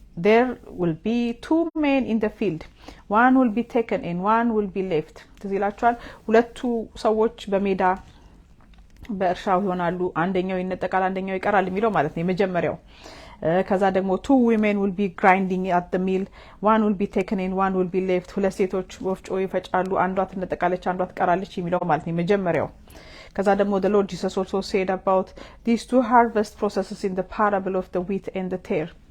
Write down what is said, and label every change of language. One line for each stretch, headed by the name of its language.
English: there will be 2 men in the field, one will be taken and one will be left.
Amharic: ትዝ ይላችኋል ሁለቱ ሰዎች በሜዳ በእርሻው ይሆናሉ፣ አንደኛው ይነጠቃል አንደኛው ይቀራል የሚለው ማለት ነው የመጀመሪያው። ከዛ ደግሞ 2 women will be grinding at the mill, one will be taken and one will be left.
English: ሁለት ሴቶች ወፍጮ ይፈጫሉ፣ አንዷ ትነጠቃለች አንዷ ትቀራለች የሚለው ማለት ነው የመጀመሪያው። ከዛ ደግሞ the Lord Jesus also said about these 2 harvest processes in the parable of the wheat and the tare.